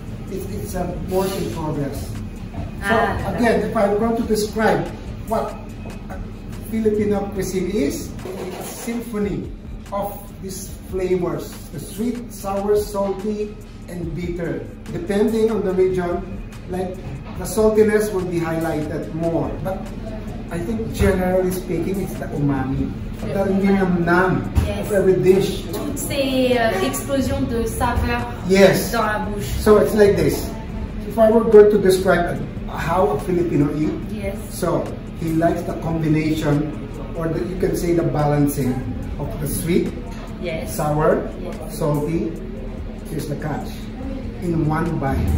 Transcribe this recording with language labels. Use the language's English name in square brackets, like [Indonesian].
[English] It's a work in progress. So, again, if I'm going to describe what Filipino cuisine is, it's a symphony of these flavors, the sweet, sour, salty, and bitter. Depending on the region, like the saltiness will be highlighted more. But I think generally speaking, it's the umami. The nam of every dish. [French] Toutes ces explosions de saveurs dans la bouche. [English] So it's like this. If I were going to describe how a Filipino eats, so he likes the combination, or you can say the balancing of the sweet, sour, salty. Here's the catch. In one bite.